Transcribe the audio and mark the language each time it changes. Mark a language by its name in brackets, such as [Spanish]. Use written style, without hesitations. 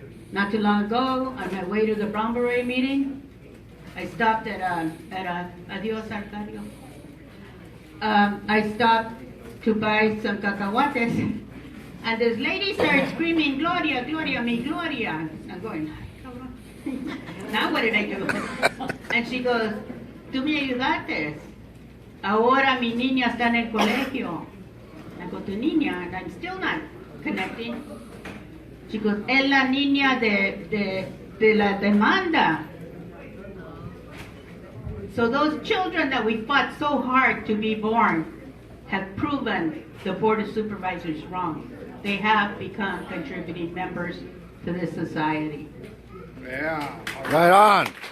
[English] Not too long ago, on my way to the Brown Beret meeting, I stopped at Adios Arcadio. I stopped to buy some cacahuates, and this lady started screaming, Gloria, Gloria, mi Gloria. I'm going, now what did I do? And she goes, [Spanish] tú me ayudaste. Ahora mi niña está en el colegio. [English] I go, [Spanish] tu niña, [English] and I'm still not connecting. She goes, [Spanish] es la niña de la demanda. [English] So those children that we fought so hard to be born have proven the Board of Supervisors wrong. They have become contributing members to this society. Yeah. Right on.